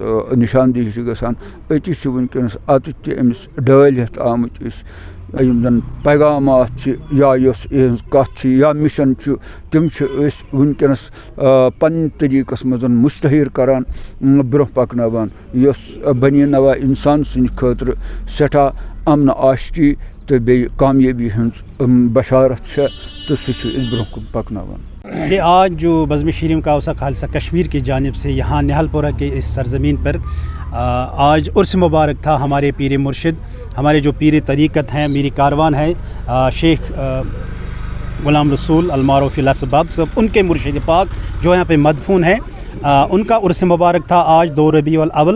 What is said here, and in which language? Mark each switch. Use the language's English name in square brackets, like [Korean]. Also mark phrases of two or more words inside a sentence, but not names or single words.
[Kashmiri] نشاندہی چھِ گژھان أتی چھِ وٕنکیٚنس اتٮ۪تھ تہِ أمِس ڈٲلۍ ہٮ۪تھ آمٕتۍ أسۍ یم زن پیغامات چھِ یا یۄس یِہٕنٛز کتھ چھِ یا مشن چھُ تِم چھِ أسۍ وٕنکیٚنس پننہِ طریٖقس منٛز مشتہر کران برونٛہہ پکناوان یۄس بنی نوا انسان سٕنٛدِ خٲطرٕ سٮ۪ٹھاہ امن آشتی تو بیٚیہِ کامیٲبی ہٕنٛز بشارت چھےٚ تہٕ سُہ چھِ أسۍ برونٛہہ کُن پکناوان۔ [Urdu] یہ آج جو بزم شیرین کاوثہ خالصہ کشمیر کی جانب سے یہاں نہال پورہ کے اس سرزمین پر آج عرس مبارک تھا ہمارے پیر مرشد، ہمارے جو پیر طریقت ہیں، میری کاروان ہے شیخ غلام رسول المعروف الاسباب صاحب، ان کے مرشد پاک جو یہاں پہ مدفون ہے، ان کا عرس مبارک تھا آج 2 ربیع الاول۔